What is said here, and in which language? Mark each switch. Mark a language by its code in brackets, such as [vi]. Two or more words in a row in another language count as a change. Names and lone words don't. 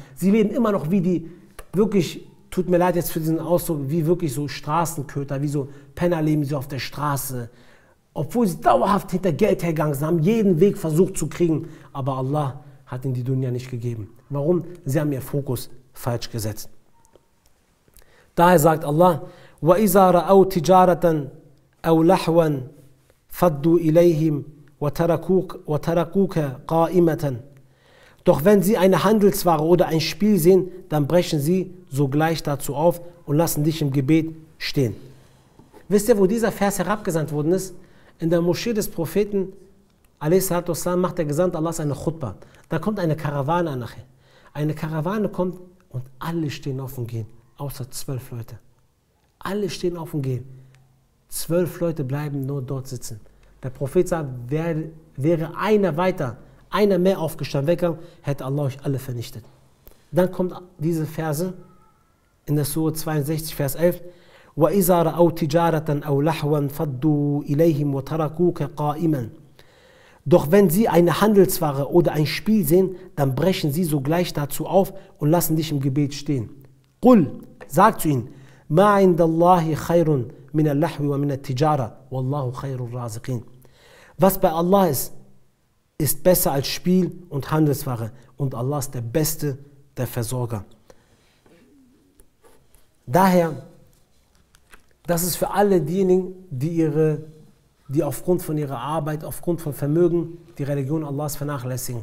[de] Sie leben immer noch wie die, wirklich, tut mir leid jetzt für diesen Ausdruck, wie wirklich so Straßenköter, wie so Penner leben sie auf der Straße. Obwohl sie dauerhaft hinter Geld hergegangen sind, haben jeden Weg versucht zu kriegen, aber Allah hat ihnen die Dunya nicht gegeben. Warum? Sie haben ihr Fokus falsch gesetzt. Daher sagt Allah, [ar] وَإِذَا رَأَوْا تِجَارَةً أَوْ لَحْوًا فَضُّوا إِلَيْهِمْ وَتَرَكُوكَ قَائِمَةً. [de] Doch wenn sie eine Handelsware oder ein Spiel sehen, dann brechen sie sogleich dazu auf und lassen dich im Gebet stehen. Wisst ihr, wo dieser Vers herabgesandt worden ist? In der Moschee des Propheten, a.s. macht der Gesandte Allahs eine Khutbah. Da kommt eine Karawane nachher. Eine Karawane kommt und alle stehen auf und gehen, außer 12 Leute. Alle stehen auf und gehen. 12 Leute bleiben nur dort sitzen. Der Prophet sagt, wäre einer weiter, einer mehr aufgestanden, weggegangen, hätte Allah euch alle vernichtet. Dann kommt diese Verse in der Surah 62, Vers 11. [ar] وَإِذَا رَأَوْا تِجَارَةً أَوْ لَحْوًا فَضُّوا إِلَيْهِمْ وَتَرَكُوكَ قَائِمًا. [de] Doch wenn sie eine Handelsware oder ein Spiel sehen, dann brechen sie sogleich dazu auf und lassen dich im Gebet stehen. قُلْ, sag zu ihnen, [ar] مَا عِنْدَ اللَّهِ خَيْرٌ مِنَ اللَّحْوِ وَمِنَ التِّجَارَةِ وَاللَّهُ خَيْرُ الرَّازِقِينَ. [de] Was bei Allah ist, ist besser als Spiel und Handelsware und Allah ist der Beste der Versorger. Daher, das ist für alle diejenigen, die ihre die aufgrund von ihrer Arbeit, aufgrund von Vermögen die Religion Allahs vernachlässigen.